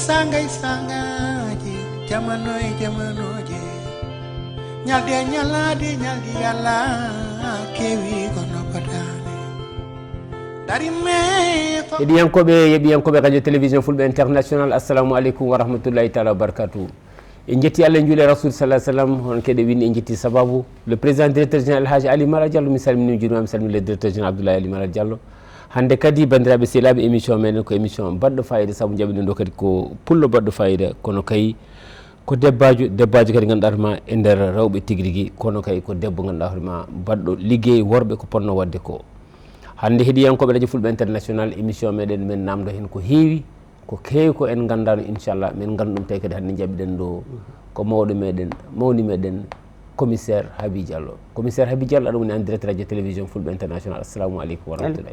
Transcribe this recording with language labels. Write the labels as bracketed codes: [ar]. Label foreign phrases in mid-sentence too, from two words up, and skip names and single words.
[ff] sangay sangaji jamanoy jamanoje ñalde ñalade ñaldi yalla kewi kono badane heɗiyankoɓe radio télévision fulɓe international [ar] السلام عليكم ورحمة الله تعالى وبركاته [ff] en jetti Allah en juule rasul sallam on keɗe winni en jetti sababu [fr] le président directeur général [ff] Alhaji Ali Mara Diallo mi salmini jurima mi salmini [fr] le directeur général [ff] Abdoulaye Ali Mara Diallo hande kadi bandiraɓe sehlaɓe émission meɗen ko émission baɗɗo fayida saabu jaɓiɗen ɗo kadi ko pullo baɗɗo fayida kono kay ko debbajo kadi ganduɗa hoorema e nder rewɓe tigui rigui kono kay ko debbo ganduɗa hoorema baɗɗo ligguey worɓe ko ponno wadde ko hande heeɗiyankoɓe radio fulɓe international émission meɗen min namdo hen ko heewi ko keewi ko en gandano inchallah min gandu ɗum tawi kadi hande jaɓiɗen ɗo ko mawɗo meɗen mawni meɗen commissaire Haby Diallo commissaire Haby Diallo aɗa woni [fr] en direct [ff] radio télévision fulɓe international [ar] السلام عليكم ورحمة الله